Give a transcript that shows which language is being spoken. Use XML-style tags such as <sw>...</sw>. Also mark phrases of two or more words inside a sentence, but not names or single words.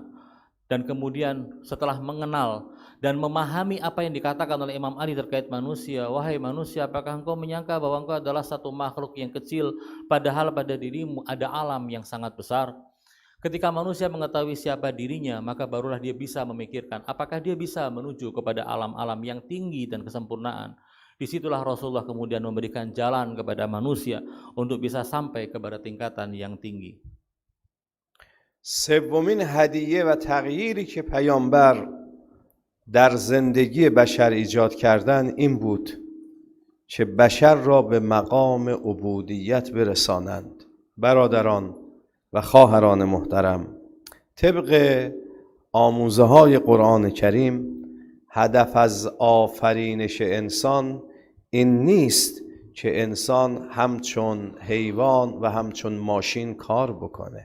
<id>Dan kemudian setelah mengenal dan memahami apa yang dikatakan oleh Imam Ali terkait manusia, wahai manusia, apakah engkau menyangka bahwa engkau adalah satu makhluk yang kecil, padahal pada dirimu ada alam yang sangat besar? Ketika manusia mengetahui siapa dirinya, maka barulah dia bisa memikirkan apakah dia bisa menuju kepada alam-alam yang tinggi dan kesempurnaan. Disitulah Rasulullah kemudian memberikan jalan kepada manusia untuk bisa sampai kepada tingkatan yang tinggi.</id> <fa>سومین هدیه و تغییری که پیامبر در زندگی بشر ایجاد کردن این بود که بشر را به مقام عبودیت برسانند. برادران و خواهران محترم، طبق آموزه های قرآن کریم، هدف از آفرینش انسان این نیست که انسان همچون حیوان و همچون ماشین کار بکنه.</fa>